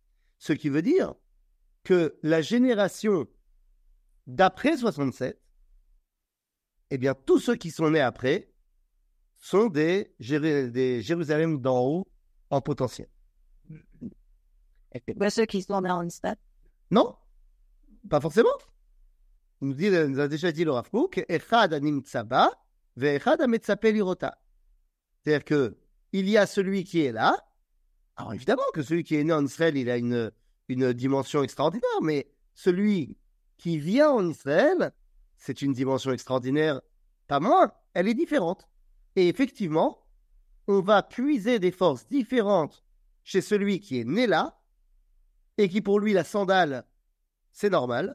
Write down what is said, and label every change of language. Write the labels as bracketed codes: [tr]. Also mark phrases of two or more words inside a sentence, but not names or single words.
[fr] Ce qui veut dire que la génération d'après 67, eh bien, tous ceux qui sont nés après sont des Jérusalem d'en haut en potentiel. Ceux qui sont dans le stade. Non, pas forcément. Il nous a déjà dit le Rav Kook, [he] אחד הנמצא בה ואחד המצפה לראותה. [fr] C'est-à-dire que il y a celui qui est là. Alors évidemment que celui qui est né en Israël, il a une dimension extraordinaire, mais celui qui vient en Israël, c'est une dimension extraordinaire, pas moins, elle est différente. Et effectivement, on va puiser des forces différentes chez celui qui est né là, et qui pour lui, la sandale, c'est normal.